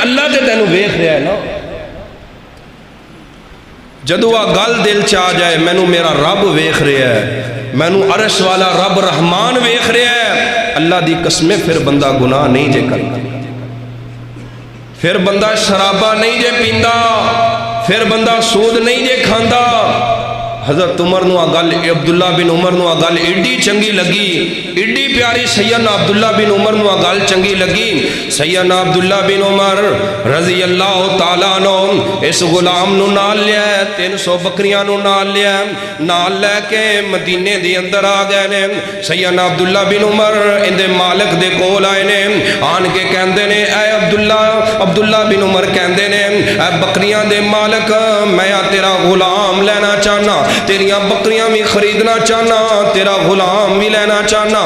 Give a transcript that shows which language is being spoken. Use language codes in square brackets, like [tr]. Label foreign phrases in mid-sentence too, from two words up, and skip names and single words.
[pa] ਅੱਲਾਹ ਤੇ ਤੈਨੂੰ ਵੇਖ ਰਿਹਾ ਹੈ ਨਾ। ਜਦੋਂ ਆ ਗੱਲ ਦਿਲ ਚ ਆ ਜਾਏ, ਮੈਨੂੰ ਮੇਰਾ ਰੱਬ ਵੇਖ ਰਿਹਾ ਹੈ, ਮੈਨੂੰ ਅਰਸ਼ ਵਾਲਾ ਰੱਬ ਰਹਿਮਾਨ ਵੇਖ ਰਿਹਾ ਹੈ, ਅੱਲਾਹ ਦੀ ਕਸਮੇਂ ਫਿਰ ਬੰਦਾ ਗੁਨਾਹ ਨਹੀਂ ਜੇ ਕਰਤਾ, ਫਿਰ ਬੰਦਾ ਸ਼ਰਾਬਾ ਨਹੀਂ ਜੇ ਪੀਂਦਾ, ਫਿਰ ਬੰਦਾ ਸੂਦ ਨਹੀਂ ਜੇ ਖਾਂਦਾ। ਹਜ਼ਰਤ ਉਮਰ ਨੂ ਆ ਗੱਲ, ਅਬਦੁੱਲਾ ਬਿਨ ਉਮਰ ਨੂ ਆ ਗੱਲ ਏਡੀ ਚੰਗੀ ਲੱਗੀ, ਏਡੀ ਪਿਆਰੀ ਸੈਯਦਨਾ ਅਬਦੁੱਲਾ ਬਿਨ ਉਮਰ ਨੂ ਆ ਗੱਲ ਚੰਗੀ ਲੱਗੀ। ਸੈਯਦਨਾ ਅਬਦੁੱਲਾ ਬਿਨ ਉਮਰ [ar] رضي الله تعالى عنه [pa] ਇਸ ਗ਼ੁਲਾਮ ਨੂ ਨਾਲ ਲਿਆ, 300 ਬੱਕਰੀਆਂ ਨੂ ਨਾਲ ਲਿਆ, ਨਾਲ ਲੈ ਕੇ ਮਦੀਨੇ ਦੇ ਅੰਦਰ ਆ ਗਏ ਨੇ। ਸੈਯਦਨਾ ਅਬਦੁੱਲਾ ਬਿਨ ਉਮਰ ਇਹਦੇ ਮਾਲਿਕ ਦੇ ਕੋਲ ਆਏ ਨੇ, ਆਣ ਕੇ ਕਹਿੰਦੇ ਨੇ, ਐ ਅਬਦੁੱਲਾ ਬਿਨ ਉਮਰ ਕਹਿੰਦੇ ਨੇ, ਐ ਬੱਕਰੀਆਂ ਦੇ ਮਾਲਿਕ, ਮੈਂ ਤੇਰਾ ਗ਼ੁਲਾਮ ਲੈਣਾ ਚਾਹਨਾ, ਤੇਰੀਆਂ ਬੱਕਰੀਆਂ ਭੀ ਖ਼ਰੀਦਣਾ ਚਾਹਨਾ, ਤੇਰਾ ਗ਼ੁਲਾਮ ਭੀ ਲੈਣਾ ਚਾਹਨਾ।